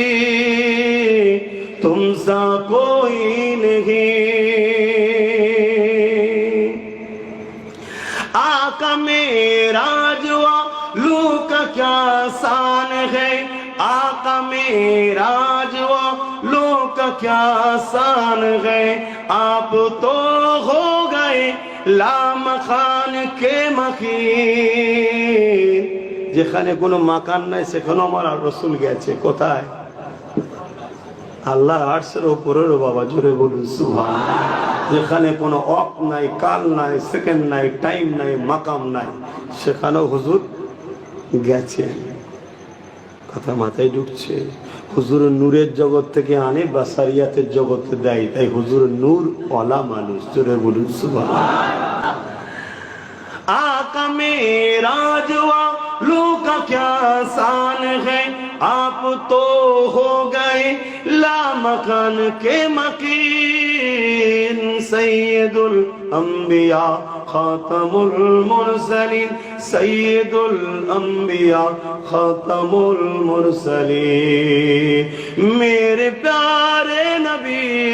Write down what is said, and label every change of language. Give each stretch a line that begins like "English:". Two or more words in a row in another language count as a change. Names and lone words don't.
Urdu: تم سا کوئی نہیں، آقا معراج والوں کا کیا شان ہے، آقا معراج والوں کا کیا شان ہے، آپ تو ہو گئے لامکاں کے مکیں,
Bangla: যেখানে কোনো মাকান নাই সেখানে আমার রাসূল গেছে। কোথায়? আল্লাহর আরশের উপরে। বাবা জোরে বলুন সুবহানাল্লাহ। যেখানে কোনো ওয়াক্ত নাই, কাল নাই, সেকেন্ড নাই, টাইম নাই, মাকাম নাই, সেখানেও হুজুর গেছে। কথা মাথায় ঢুকছে? হুজুরের নূরের জগৎ থেকে আনে বাসারিয়াতের জগতে দেয়, তাই হুজুর নূর ওয়ালা মানুষ। জোরে বলুন সুবহানাল্লাহ।
Urdu: آقا معراج والوں کا کیا شان ہے، آپ تو ہو گئے لامکاں کے مکیں، سید الانبیاء خاتم المرسلین، سید الانبیاء خاتم المرسلین، میرے پیارے نبی